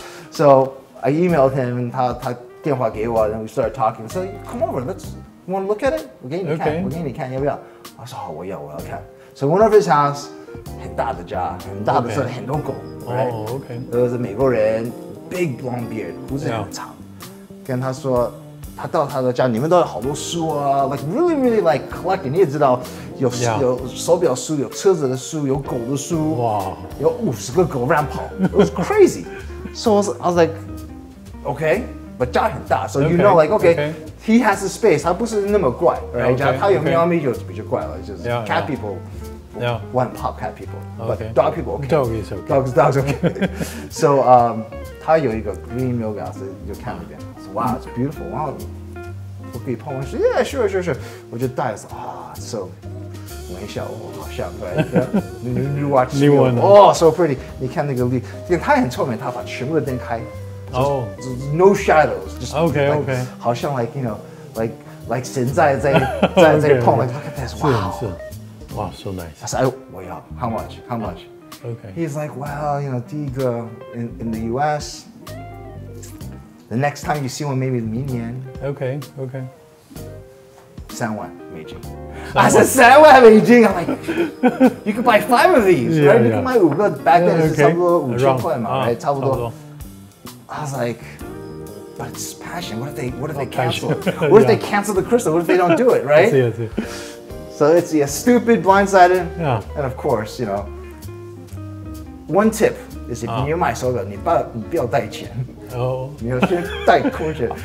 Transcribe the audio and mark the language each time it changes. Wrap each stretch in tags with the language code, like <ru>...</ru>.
<en>So I emailed him,</en> <zh>他电话给我</zh> <en>and we started talking. So come over, you want to look at it?</en> <zh>我给你看，要不要？我说好，我要看。</zh> <en>So one of his house,</en> <zh>很大的家，很大的车，很多狗</zh> <en>，right? There was a 美国人 ，big long beard，</en> <zh>胡子很长。跟他说，他到他的家，里面都有好多书啊 ，</zh> <en>like really like collecting。</en> <zh>你也知道，有手表书，有车子的书，有狗的书，有50个狗乱跑 ，</zh> <en>it was crazy. So I was like, okay, but</en> <zh>家很大</zh> <en>，so you know like okay, he has the space，</en> <zh>他不是那么怪</zh> <en>，right？</en> <zh>他有喵咪就比较怪了，就是 cat people。</zh> <en>One pop cat people, but dog people okay. Dog is okay. Dogs okay. So</en> <zh>他有一个</zh> <en>green Milgauss</en> <zh>就看了一遍，我说</zh> <en>Wow, it's beautiful.</en> <zh>Wow, 我可以碰。我说</zh> <en>Yeah, sure.</en> <zh>我就戴着，so 闻一下，好像对。</zh> <en>New watch, new one. So pretty.</en> <zh>你看那个绿，他很聪明，他把全部的灯开，</zh> <en>no shadows, just okay. 好像 like you know, like</en> <zh>神在碰</zh> <en>like look at this, wow, so nice. I said, how much? Okay. He's like, well, you know, 第一个 in the U.S. The next time you see one, maybe 明年。 Okay.</en> <zh>3万美金。</zh> <en>I said</en> <zh>3万美金。</zh> <en>I'm like, you could buy 5 of these, right?</en> <zh>你可以买5个 ，</zh> <en>back then</en> <zh>是差不多5000块嘛 ，right？ 差不多。</zh> <en>I was like, but it's passion. What if they cancel it? What if they cancel the crystal? What if they don't do it, right? I see. So it's stupid, blindsided, and of course, you know, one tip is if</en> <zh>你买手表，你不要带钱，你要先带空钱。</zh>